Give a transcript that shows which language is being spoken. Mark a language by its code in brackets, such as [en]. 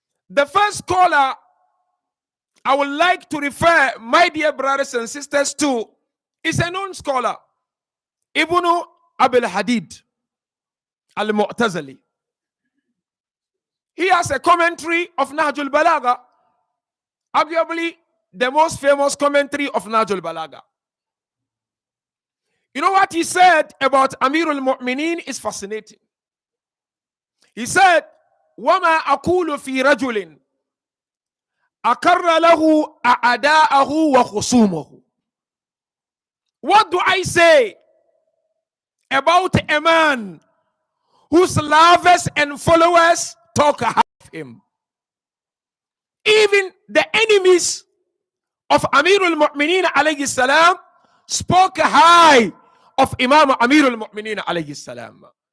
[en] The first scholar I would like to refer my dear brothers and sisters to is a known scholar, Ibn Abil Hadid al-Mu'tazili. He has a commentary of Nahjul Balagha, arguably the most famous commentary of Nahjul Balagha. You know what he said about Amirul Mu'mineen is fascinating. He said, [ar] وَمَا أَقُولُ فِي رَجُلٍ أَقَرَّ لَهُ أَعْدَاءَهُ وَخُصُومَهُ. [en] What do I say about a man whose lovers and followers talk high of him? Even the enemies of Amirul Mu'mineen alayhi salam spoke high of Imam Amirul Mu'mineen alayhi salam.